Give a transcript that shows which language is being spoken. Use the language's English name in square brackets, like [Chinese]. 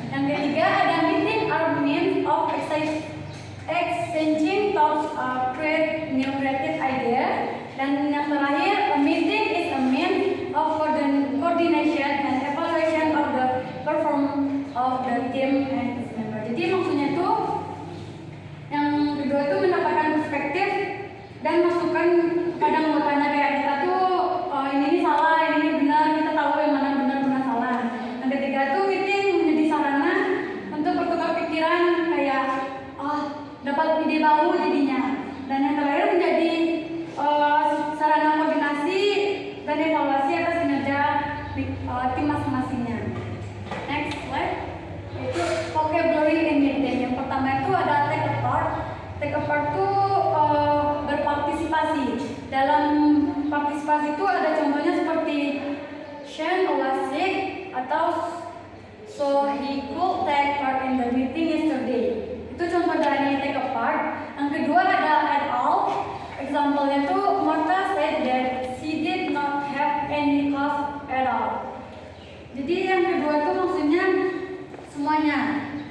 [Indonesian] Yang ketiga, ada [English] meeting are means of exchanging thoughts, create new creative idea. [Indonesian] Dan yang terakhir, [English] a meeting is a means of coordination and evaluation of the performance of the team and its member. [Indonesian] Jadi maksudnya itu yang kedua itu mendapatkan perspektif dan masukan pada anggotanya, kayak kita tuh ini salah, ini benar, kita tahu yang mana benar, mana salah. Yang ketiga itu meeting menjadi sarana untuk bertukar pikiran, kayak dapat ide baru jadinya. Dan yang terakhir menjadi sarana koordinasi dan evaluasi atas kinerja tim masing-masingnya. [English] Next slide, itu vocabulary in meeting. [Indonesian] Yang pertama itu ada take a part. Take a part itu berpartisipasi. Dalam partisipasi itu ada contohnya seperti [English] Shane was sick atau so he could take part in the meeting yesterday. [Indonesian] Itu contoh dari take a part. Yang kedua ada at all. [English] Example-nya itu Martha said that she did not have any cough at all. [Indonesian] Jadi yang kedua itu maksudnya semuanya.